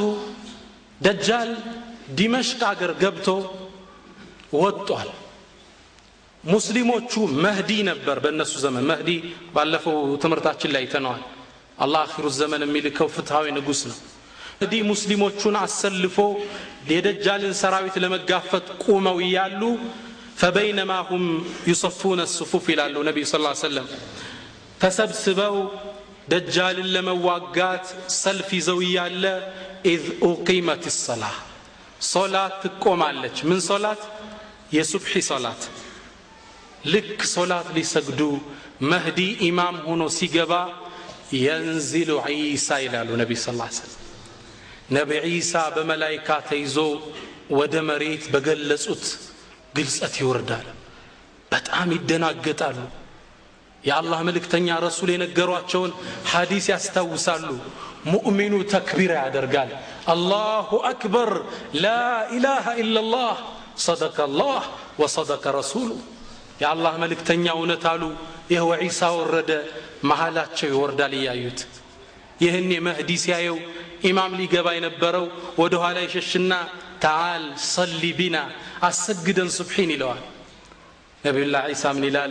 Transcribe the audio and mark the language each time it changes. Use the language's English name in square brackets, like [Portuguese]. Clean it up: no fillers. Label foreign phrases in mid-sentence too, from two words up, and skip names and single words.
[Amharic] ደጃል ዲመሽቅ አገር ገብቶ ወጥቷል። ሙስሊሞቹ መህዲ ነበር በእነሱ ዘመን። መህዲ ባለፈው ትምህርታችን ላይ ተነዋል። አላህ አኺሩ ዘመን የሚልከው ፍትሃዊ ንጉስ ነው። መህዲ ሙስሊሞቹን አሰልፎ የደጃልን ሰራዊት ለመጋፈጥ ቆመው ይያሉ [Arabic] فبينما هم يصفون الصفوف [Amharic] ይላሉ ነብዩ [Arabic] صلى الله عليه وسلم። [Amharic] ተሰብስበው ደጃልን ለመዋጋት ሰልፍ ይዘው ያለ [Arabic] إذ أقيمت الصلاة [Amharic] ሶላት ትቆማለች። ምን ሶላት? የሱብሒ ሶላት። ልክ ሶላት ሊሰግዱ መህዲ ኢማም ሆኖ ሲገባ [Arabic] ينزل عيسى [Amharic] ይላሉ ነብዩ [Arabic] صلى الله عليه وسلم። [Amharic] ነብዩ ዒሳ በመላእክት ተይዞ ወደ መሬት በገለጹት ግልጸት ይወርዳል። በጣም ይደናገጣሉ። የአላህ መልእክተኛ ረሱል የነገሯቸውን ሐዲስ ያስታውሳሉ። ሙእሚኑ ተክቢር ያደርጋል። [Arabic] الله أكبر لا إله إلا الله صدق الله وصدق رسوله። [Amharic] የአላህ መልእክተኛ እውነት አሉ። ይኸው ዒሳ ወረደ። መሃላቸው ይወርዳል እያዩት። ይህን መህዲ ሲያየው ኢማም ሊገባ የነበረው ወደ ኋላ ይሸሽና [Arabic] تعال صل بنا [Amharic] አሰግደን ሱብሒን ይለዋል። ነቢዩላህ ዒሳ ምን ይላል?